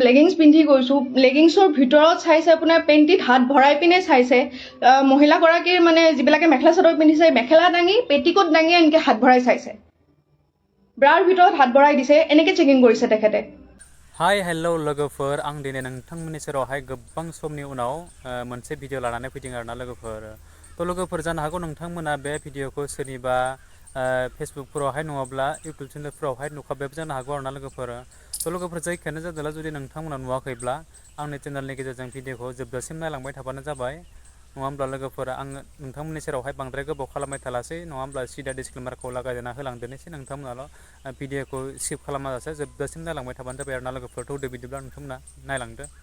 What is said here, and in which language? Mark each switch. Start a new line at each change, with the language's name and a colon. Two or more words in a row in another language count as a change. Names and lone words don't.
Assamese: লেগিংছ পিন্ধি গৈছোঁ লেগিংছৰ ভিতৰত চাইছে আপোনাৰ পেণ্টিত হাত ভৰাই পিনে চাইছে মহিলাগৰাকীৰ মানে যিবিলাকে মেখেলা চাদৰ পিন্ধিছে মেখেলা দাঙি পেটিকোট দাঙি এনেকৈ হাত ভৰাই চাইছে ব্ৰাৰ ভিতৰত হাত ভৰাই দিছে এনেকৈ চেকিং কৰিছে তেখেতে
Bodo: हाय हेल' लोगोफोर आं दिनै नोंथांमोननि सेरावहाय गोबां समनि उनाव मोनसे भिडिअ लानानै फैदों आरोना लोगोफोर थ' लोगोफोर जानो हागौ नोंथांमोना बे भिडिअखौ सोरनिबा फेसबुकफोरावहाय नङाब्ला इउटुब चेनेलफोरावहाय नुखाबायबो जानो हागौ आरोना लोगोफोर थ' लोगोफोर जायखियानो जादोंला जुदि नोंथांमोना नुवाखैब्ला आंनि चेनेलनि गेजेरजों भिडिअखौ जोबजासिम नायलांबाय थाबानो जाबाय नङा होमब्ला लोगोफोर आं नोंथांमोननि सेरावहाय बांद्राय गोबाव खालामबाय थालासै नङा होमब्ला सिदा डिसक्लेमारखौ लागायना होलांदेरनोसै नोंथांमोनाल' भिडिअखौ स्किप खालामाजासे जोबजासिम नायलांबाय थाबानो जाबाय आरोना लोगोफोर थौदो बिदिब्ला नोंथांमोना नायलांदो